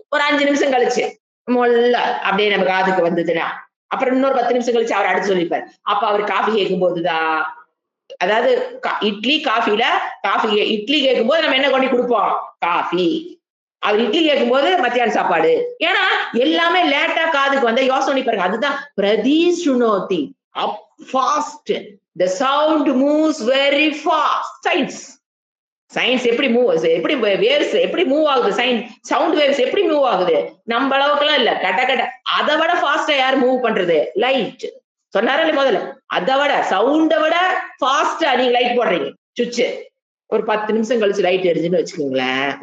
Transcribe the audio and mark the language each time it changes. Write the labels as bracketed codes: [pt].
[ta] ஒரு 5 நிமிஷம் கழிச்சு மொல்ல அப்படியே நம்ம காதுக்கு வந்ததுன்னா அப்புறம் இன்னொரு 10 நிமிஷம் கழிச்சு அவர் அடுத்து சொல்லிப்பாரு. அப்ப அவர் காஃபி கேட்கும் போதுதான் அதாவது இட்லி காஃபில காஃபி இட்லி கேட்கும்போது நம்ம என்ன கொண்டு கொடுப்போம்? காஃபி. அவர் இட்லி கேட்கும்போது மத்தியான சாப்பாடு. ஏன்னா எல்லாமே லேட்டா காதுக்கு வந்தா யோசனை பண்ணி பாருங்க. அதுதான் பிரதிசுனோதி. அப் fast. [en] The sound moves very fast. [ta] Science எப்படி எப்படி வேவ்ஸ் எப்படி மூவ் ஆகுது? சவுண்ட் வேவ்ஸ் எப்படி மூவ் ஆகுது? நம்ம அளவுக்குலாம் இல்ல. கட்ட கட்ட அதை விட ஃபாஸ்டா யார் மூவ் பண்றது? லைட். சொன்னாரே முதல்ல, அதை விட சவுண்டை விட ஃபாஸ்டா நீங்க லைட் போடுறீங்க. சுவிட்ச் ஒரு 10 நிமிஷம் கழிச்சு லைட் எரிஞ்சுன்னு வச்சுக்கோங்களேன்.